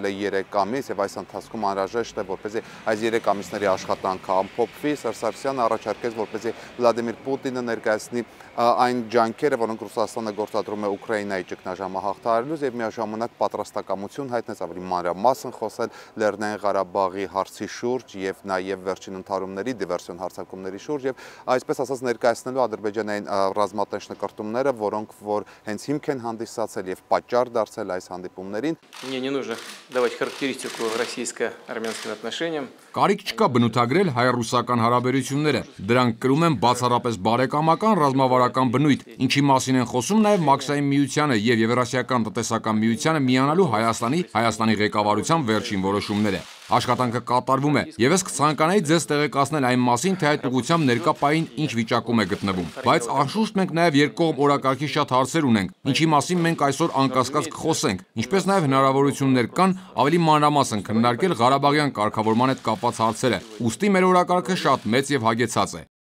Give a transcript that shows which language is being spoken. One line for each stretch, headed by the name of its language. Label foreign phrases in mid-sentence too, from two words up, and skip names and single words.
Armenian: է 3 ամիս և այս ընթացքում անհրաժեշտ է, որպեսզի այս 3 ամիսների աշխատանքը ամփոփվի։ Սերժ Սարգսյանը առաջարկեց, որպեսզի Վլադիմիր Պուտինը ներկայացնի այն ջանքերը, որոնք Ռուսաստանը գործադրում է Ուկրաինայի ճգնաժամը հաղթահարելուց և միաժամանակ պատրաստակամություն հայտնեց ավելի մանրամասն խոսել Լեռնային Ղարաբաղի հարցի շուրջ և նաև վերջին ընդհարումների, դիվերսիոն հարձակումների շուրջ և այսպես ասած ներկայացնելու Ադրբեջանային ռազմատենչ նկրտումները, որոնք որ հենց հիմք են հանդիսացել և պատճառ դարձել այս հանդիպումներին։
Russian: Мне не нужно давать характеристику российско-армянским отношениям.
Armenian: Կարիք չկա բնութագրել հայ-ռուսական հարաբերությունները, դրանք կրում են բացառապես բարեկամական ռազմավարական բնույթ, ինչի մասին են խոսում նաև Մաքսային միությանը և Եվրասիական տնտեսական միությանը միանալու Հայաստանի ղեկավարության վերջին որոշումները։ Աշխատանքը կատարվում է, և ես կցանկանայի ձեզ տեղեկացնել այն մասին, թե այդ ուղղությամբ ներկա պահին ինչ վիճակում է գտնվում։ Բայց անշուշտ մենք նաև երկկողմ օրակարգի շատ հարցեր ունենք, ինչի մասին մենք այսօր անկասկած կխոսենք, ինչպես նաև հնարավորություններ կան ավելի մանրամասն քննարկել Ղարաբաղյան կարգավորման հետ կապված հարցերը, ուստի մեր օրակարգը շատ մեծ և հագեցած է։